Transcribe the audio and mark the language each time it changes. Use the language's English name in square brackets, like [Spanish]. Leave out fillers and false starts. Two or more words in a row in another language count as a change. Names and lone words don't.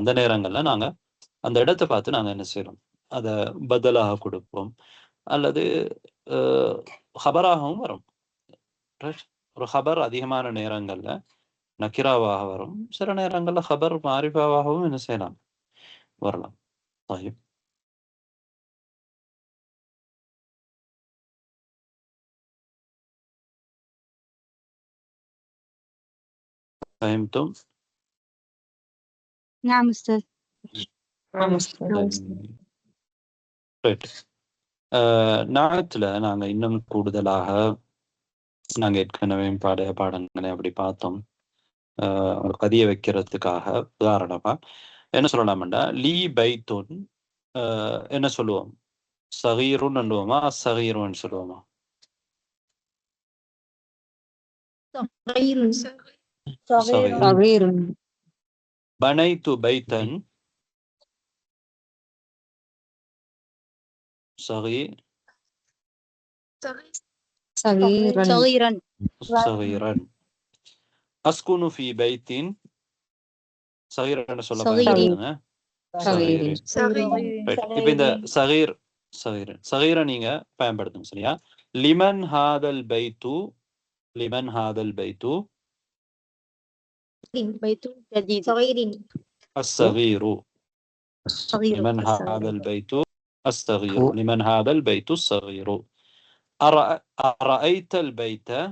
[Tamil] அந்த நேரங்கள்ல நாங்க அந்த இடத்தை பார்த்து நாங்க என்ன செய்யறோம், அதை பதிலாக கொடுப்போம், அல்லது ஹபராகவும் வரும். ஒரு ஹபர் அதிகமான நேரங்கள்ல நக்கிராவாக வரும், சில நேரங்கள்ல ஹபர் மாரிஃபாவாகவும் என்ன செய்யலாம், வரலாம். [Arabic] فهمتم؟ نعم أستاذ. [Tamil] நாத்துல நாங்க இன்னும் கூடுதலாக நாங்க ஏற்கனவே பாடங்களை அப்படி பார்த்தோம். பதிய வைக்கிறதுக்காக உதாரணமா என்ன சொல்லலாம்டா, [Arabic] لي بيت [Tamil] என்ன சொல்லுவோம், சகீருன்னு சொல்லுவோமா, சகீருன்னு சொல்லுவோமா? [Arabic] صغير صغير. صغير بنيت بيتا صغير صغيرا صغيرا صغيرا. أسكن في بيت صغير. أنا சொல்ல صغيرين. [Tamil] பயன்படுத்துங்க [Arabic] صغير صغيرين. [Tamil] இப்போ இந்த [Arabic] صغير صغير صغير [Tamil] நீங்க பயன்படுத்துங்க சரியா. [Arabic] لمن هذا البيت لمن هذا البيت بيت جديد صغيرين الصغير. صغير لمن هذا البيت الصغير. هو- لمن هذا البيت الصغير. أرأيت البيت